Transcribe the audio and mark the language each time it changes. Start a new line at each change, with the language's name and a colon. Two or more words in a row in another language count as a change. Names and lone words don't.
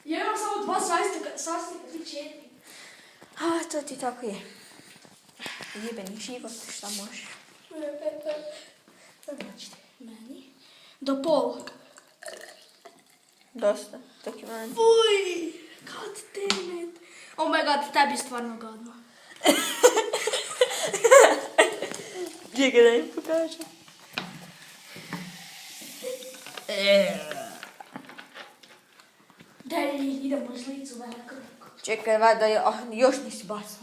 Croatian: Ja imam samo 2 sastojka, ti 4. A, to ti tako je. Jebeni život, šta možeš? Znači, meni. Do pol. Dosta, tako je meni. Fuj,
English: god damn it. Oh my god,
Croatian: tebi je stvarno gadno. Čekaj da mi pokažem. Daj, idemo žlicu veliko. Čekaj, da još nisi bacila.